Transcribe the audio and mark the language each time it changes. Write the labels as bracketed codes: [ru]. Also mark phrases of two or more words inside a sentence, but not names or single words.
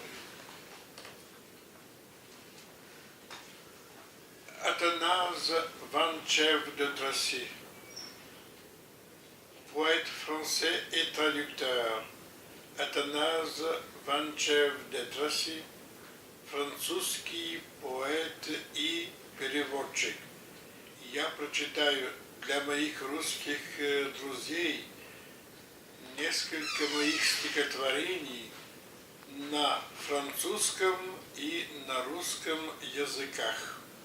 [fr] Athanase Vanchev de Tracy, poète français et traducteur. Athanase Vanchev de Tracy, [ru] французский поэт и переводчик. Я прочитаю для моих русских друзей несколько моих стихотворений на французском и на русском языках.